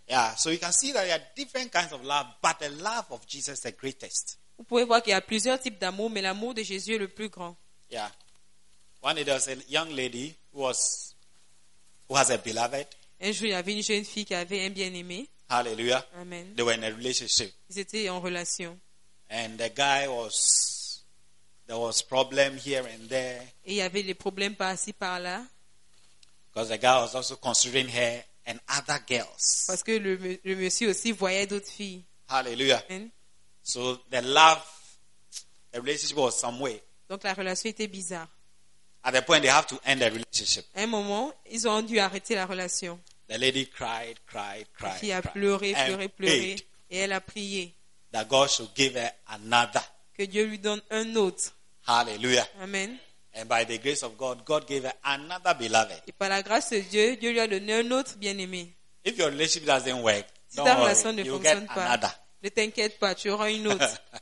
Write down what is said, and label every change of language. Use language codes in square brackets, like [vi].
[en] Yeah, so you can see that there are different kinds of love, but the love of Jesus is the greatest. [fr] Vous pouvez voir qu'il y a plusieurs types d'amour, mais l'amour de Jésus est le plus grand. [en] Yeah. One day there was a young lady who has a beloved. [fr] Un jour, il y avait une jeune fille qui avait un bien-aimé. Hallelujah. Amen. [en] They were in a relationship. [fr] Ils étaient en relation. [en] And the guy there was problem here and there. [fr] Et il y avait des problèmes par-ci par-là. [en] Because the guy was also considering her and other girls. [fr] Parce que le monsieur aussi voyait d'autres filles. Hallelujah. Amen. [en] So the love, the relationship was some way. [fr] Donc la relation était bizarre. [en] At the point they have to end the relationship. [fr] Un moment, ils ont dû arrêter la relation. [en] The lady cried. [fr] Qui a pleuré, et elle a prié. [en] That God should give her another. [fr] Que Dieu lui donne un autre. Hallelujah. Amen. [en] And by the grace of God, God gave her another beloved. [fr] Et par la grâce de Dieu, Dieu lui a donné un autre bien-aimé. [en] If your relationship doesn't work, [fr] si ta relation ne fonctionne pas, ne t'inquiète pas, tu auras une autre.